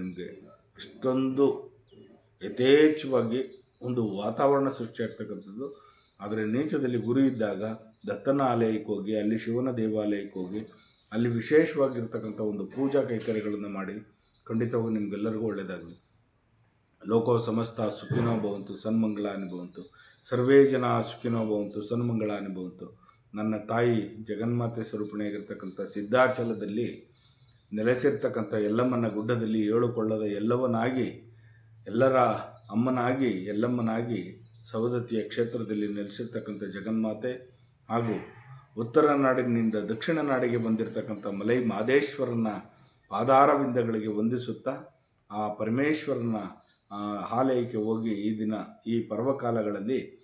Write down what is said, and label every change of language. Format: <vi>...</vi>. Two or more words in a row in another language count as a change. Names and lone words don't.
<kn>ನಿಮಗೆ ಅಷ್ಟೊಂದು ಯಥೇಚ್ಛವಾಗಿ ಒಂದು ವಾತಾವರಣ ಸೃಷ್ಟಿಯಾಗ್ತಕ್ಕಂಥದ್ದು. ಆದರೆ ನೀಚದಲ್ಲಿ ಗುರು ಇದ್ದಾಗ ದತ್ತನ ಆಲಯಕ್ಕೆ ಹೋಗಿ, ಅಲ್ಲಿ ಶಿವನ ದೇವಾಲಯಕ್ಕೆ ಹೋಗಿ, ಅಲ್ಲಿ ವಿಶೇಷವಾಗಿರ್ತಕ್ಕಂಥ ಒಂದು ಪೂಜಾ ಕೈಕರ್ಯಗಳನ್ನು ಮಾಡಿ ಖಂಡಿತವಾಗಿ ನಿಮಗೆಲ್ಲರಿಗೂ ಒಳ್ಳೆಯದಾಗಲಿ.</kn> <sa>ಲೋಕೋ ಸಮಸ್ತ ಸುಖಿನೋ ಭವಂತು ಸನ್ಮಂಗಳಾನಿ ಭವಂತು, ಸರ್ವೇ ಜನ ಸುಖಿನೋ ಭವಂತು ಸನ್ಮಂಗಳಾನಿ ಭವಂತು.</sa> <kn>ನನ್ನ ತಾಯಿ ಜಗನ್ಮಾತೆ ಸ್ವರೂಪಿಣಿಯಾಗಿರ್ತಕ್ಕಂಥ ಸಿದ್ಧಾಚಲದಲ್ಲಿ ನೆಲೆಸಿರ್ತಕ್ಕಂಥ ಯಲ್ಲಮ್ಮನ ಗುಡ್ಡದಲ್ಲಿ 7 ಕೊಳ್ಳದ ಎಲ್ಲವನಾಗಿ, ಎಲ್ಲರ ಅಮ್ಮನಾಗಿ, ಎಲ್ಲಮ್ಮನಾಗಿ ಸವದತ್ತಿಯ ಕ್ಷೇತ್ರದಲ್ಲಿ ನೆಲೆಸಿರ್ತಕ್ಕಂಥ ಜಗನ್ಮಾತೆ ಹಾಗೂ ಉತ್ತರ ನಾಡಿನಿಂದ ದಕ್ಷಿಣ ನಾಡಿಗೆ ಬಂದಿರತಕ್ಕಂಥ ಮಲೈ ಮಹದೇಶ್ವರನ ಪಾದಾರವಿಂದಗಳಿಗೆ ವಂದಿಸುತ್ತಾ, ಆ ಪರಮೇಶ್ವರನ ಆಲಯಕ್ಕೆ ಹೋಗಿ ಈ ದಿನ ಈ ಪರ್ವಕಾಲಗಳಲ್ಲಿ</kn>